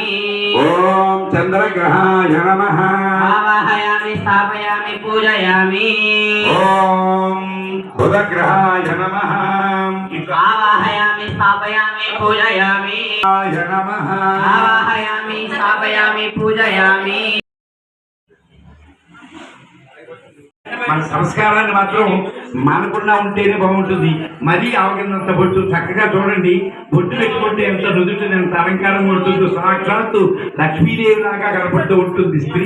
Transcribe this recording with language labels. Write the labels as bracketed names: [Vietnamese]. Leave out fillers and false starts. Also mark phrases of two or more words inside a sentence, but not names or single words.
[Sanskrit] ओम चंद्रग्रहाय नमः। आवाहयामि स्थापयामि पूजयामि। ओम बुधग्रहाय नमः। आवाहयामि स्थापयामि पूजयामि। नमः। आवाहयामि स्थापयामि पूजयामि। [Telugu] మన సంస్కారాన్ని మాత్రం మానకుండా ఉంటేనే బాగుంటుంది. మరీ అవగినంత బొట్టు చక్కగా చూడండి. బొట్టు పెట్టుకుంటే ఎంత నుదుటిని ఎంత అలంకారంగా ఉంటుందో, సాక్షాత్తు లక్ష్మీదేవి లాగా కనపడుతూ ఉంటుంది స్త్రీ.